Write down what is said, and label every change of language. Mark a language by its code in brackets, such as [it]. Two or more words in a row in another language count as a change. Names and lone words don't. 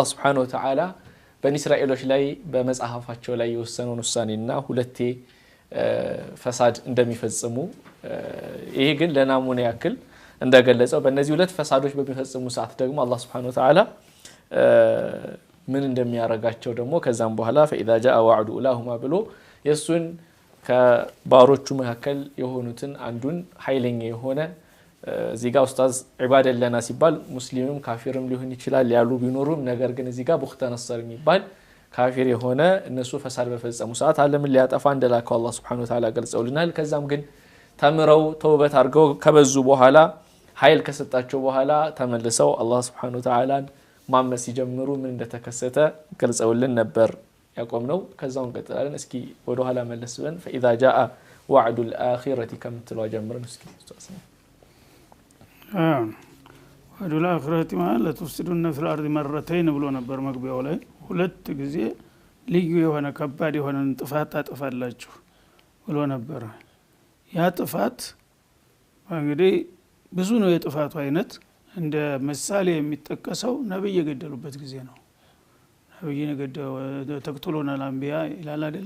[ar] سبحانه وتعالى [am] በኒ እስራኤሎች ላይ በመጽሐፋቸው ላይ የወሰነውን ውሳኔና ሁለቴ ፈሳድ እንደሚፈጽሙ ይሄ ግን ለናሙና ያክል እንደገለጸው በእነዚህ ሁለት ፈሳዶች በሚፈጽሙ ሰዓት ደግሞ አላህ [ar] سبحانه وتعالى [am] ምን እንደሚያረጋቸው ደግሞ ከዛም በኋላ [ar] فإذا جاء وعد أولاهما [am] ብሎ የሱን ከባሮቹ መካከል የሆኑትን አንዱን ኃይለኛ የሆነ እዚህ ጋር ኡስታዝ ዒባደን ለና ሲባል ሙስሊምም ካፊርም ሊሆን ይችላል ያሉ ቢኖሩም ነገር ግን እዚህ ጋር ቡኽተ ነሰር የሚባል ካፊር የሆነ እነሱ ፈሳድ በፈጸሙ ሰዓት ዓለምን ሊያጠፋ እንደላከው አላህ [ar] سبحانه وتعالى [am] ገልጸውልናል። ከዛም ግን ተምረው ተውበት አድርገው ከበዙ በኋላ ኃይል ከሰጣቸው በኋላ ተመልሰው አላህ [ar] سبحانه وتعالى [am] ማመስ ሲጀምሩ ምን እንደተከሰተ ገልጸውልን ነበር ያቆምነው። ከዛው እንቀጥላለን። እስኪ ወደ ኋላ መለስ ብለን [ar] فإذا جاء وعد الآخرة [am] ከምትለው ጀምረን እስኪ ኡስታዝ [ar] وعد الآخرة [am] ማለት [ar] لتفسدن في الأرض مرتين [am] ብሎ ነበር መግቢያው ላይ። ሁለት ጊዜ ልዩ የሆነ ከባድ የሆነ ጥፋት ታጠፋላችሁ ብሎ ነበር። ያ ጥፋት እንግዲህ ብዙ ነው የጥፋቱ አይነት። እንደ ምሳሌ የሚጠቀሰው ነብይ የገደሉበት ጊዜ ነው። ነብይ የገደሉ [ar] تقتلون الأنبياء [am] ይላል አይደለም?